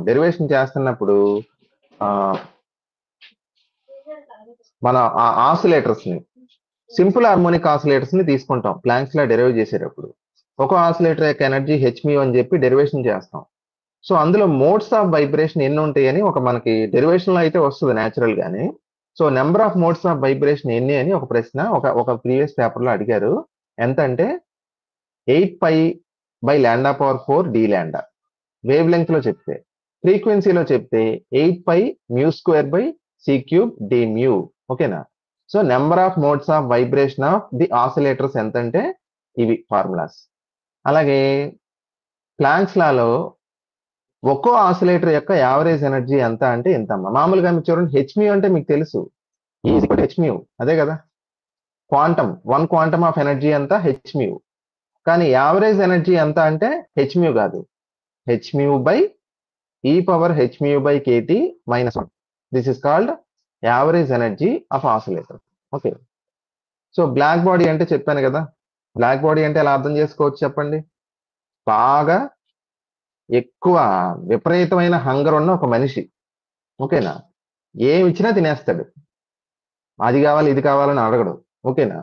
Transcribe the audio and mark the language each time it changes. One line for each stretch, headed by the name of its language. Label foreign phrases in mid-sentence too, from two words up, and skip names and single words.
Telugu: డెరివేషన్ చేస్తున్నప్పుడు మన ఆసిలేటర్స్ ని,
English: simple harmonic oscillators
Telugu: ని తీసుకుంటాం ప్లాంక్స్ లా డెరైవ్ చేసేటప్పుడు. ఒక ఆసిలేటర్ యొక్క ఎనర్జీ hν అని చెప్పి డెరివేషన్ చేస్తాం. సో అందులో
English: modes of vibration
Telugu: ఎన్ని ఉంటాయని ఒక మనకి డెరివేషన్ లో అయితే వస్తుంది న్యాచురల్ గానీ. సో
English: number of modes of vibration
Telugu: ఎన్ని అని ఒక ప్రశ్న ఒక
English: previous paper
Telugu: లో అడిగారు. ఎంత అంటే 8π/λ⁴ dλ
English: wave length
Telugu: లో చెప్తే, ఫ్రీక్వెన్సీలో చెప్తే 8π²/c³ dµ. ఓకేనా? సో
English: number of modes of vibration of the oscillators
Telugu: ఎంత అంటే ఇవి ఫార్ములాస్. అలాగే ప్లాంక్స్ లాలో ఒక్కో ఆసిలేటర్ యొక్క
English: average energy
Telugu: ఎంత అంటే ఎంత అమ్మా. మామూలుగా మీరు చూడండి, hν అంటే మీకు తెలుసు, hν, అదే కదా. క్వాంటమ్, 1
English: quantum of energy
Telugu: ఎంత? hν. కానీ
English: average energy
Telugu: ఎంత అంటే hν కాదు, hν/.
English: e power h mu by kt minus 1. This is called average energy of oscillator.
Telugu: ఓకే, సో
English: black body
Telugu: అంటే చెప్పాను కదా,
English: black body
Telugu: అంటే ఎలా అర్థం చేసుకోవచ్చు చెప్పండి. బాగా ఎక్కువ విపరీతమైన హంగర్ ఉన్న ఒక మనిషి, ఓకేనా, ఏమి ఇచ్చినా తినేస్తాడు, అది కావాలి ఇది కావాలని అడగడు, ఓకేనా.